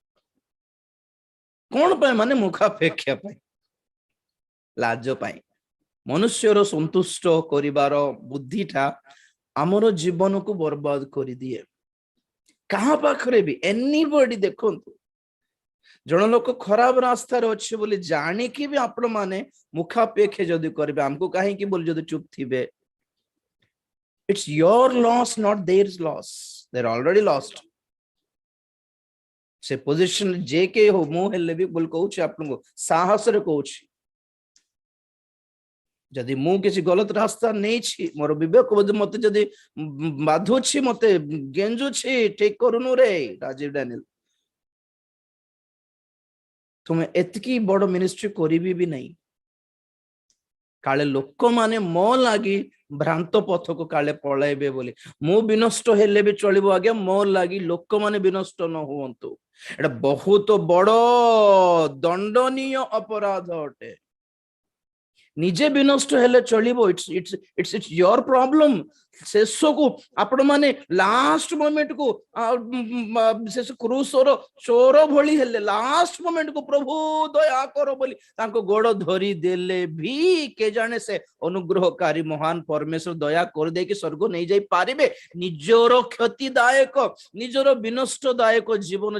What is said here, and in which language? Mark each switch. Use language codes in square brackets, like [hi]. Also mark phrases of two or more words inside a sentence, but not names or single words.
[or] କଣ ପାଇଁ ମାନେ ମୁଖାପେକ୍ଷା ପାଇଁ ଲାଜ ପାଇଁ ମନୁଷ୍ୟର ସନ୍ତୁଷ୍ଟ କରିବାର ବୁଦ୍ଧିଟା ଆମର ଜୀବନକୁ ବର୍ବାଦ କରିଦିଏ କାହା ପାଖରେ ବି ଏନିବଡି ଦେଖନ୍ତୁ ଜଣ ଲୋକ ଖରାପ ରାସ୍ତାରେ ଅଛି ବୋଲି ଜାଣିକି ବି ଆପଣ ମାନେ ମୁଖାପେକ୍ଷା ଯଦି କରିବେ ଆମକୁ କାହିଁକି ବୋଲି ଯଦି ଚୁପ ଥିବେ [en] it's your loss not theirs loss they're already lost [or] ସେ ପୋଜିସନ ଯେ କେ ହଉ ମୁଁ ହେଲେ ବି ବୋଲି କହୁଛି ଆପଣଙ୍କୁ ସାହସରେ କହୁଛି ଯଦି ମୁଁ କିଛି ଗଲତ ରାସ୍ତା ନେଇଛି ମୋର ବିବେକ ମତେ ଯଦି ବାଧୁଛି ମତେ ଗେଞ୍ଜୁଛି ଠିକ କରୁନୁ ରେ ରାଜୀବ ଡାନିଏଲ ତୁମେ ଏତିକି ବଡ ମିନିଷ୍ଟ୍ରି କରିବି ବି ନାହିଁ କାଳେ ଲୋକମାନେ ମୋ ଲାଗି ଭ୍ରାନ୍ତ ପଥକୁ କାଳେ ପଳାଇବେ ବୋଲି ମୁଁ ବିନଷ୍ଟ ହେଲେ ବି ଚଳିବ ଆଜ୍ଞା ମୋ ଲାଗି ଲୋକମାନେ ବିନଷ୍ଟ ନ ହୁଅନ୍ତୁ ଏଟା ବହୁତ ବଡ ଦଣ୍ଡନୀୟ ଅପରାଧ ଅଟେ ନିଜେ ବିନଷ୍ଟ ହେଲେ ଚଳିବ [en] it's your problem [or] ଶେଷକୁ ଆପଣ ମାନେ [en] last momentକୁ [or] ଶେଷ କ୍ରୁଶର ଚୋର ଭଳି ହେଲେ [en] last momentକୁ [or] ପ୍ରଭୁ ଦୟା କର ବୋଲି ତାଙ୍କ ଗୋଡ ଧରି ଦେଲେ ବି କେ ଜାଣେ ସେ ଅନୁଗ୍ରହକାରୀ ମହାନ ପରମେଶ୍ୱର ଦୟା କରିଦେଇକି ସ୍ୱର୍ଗ ନେଇଯାଇ ପାରିବେ ନିଜର କ୍ଷତିଦାୟକ ନିଜର ବିନଷ୍ଟଦାୟକ ଜୀବନ